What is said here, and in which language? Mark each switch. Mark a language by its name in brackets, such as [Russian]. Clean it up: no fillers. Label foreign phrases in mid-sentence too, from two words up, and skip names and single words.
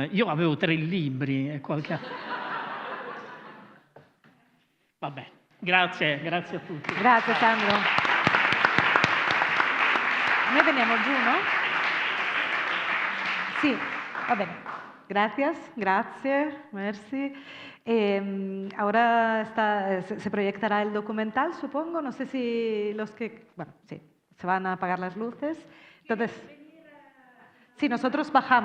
[Italian] Io avevo 3 libri e qualche... Vabbè, grazie a tutti. Grazie Sandro. Noi veniamo giù, no? Sí, va bene. Gracias, merci. [Spanish] Ahora se proyectará el documental, supongo. No sé si los que... Bueno, sí, se van a apagar las luces. Entonces, sí, nosotros bajamos, ¿no?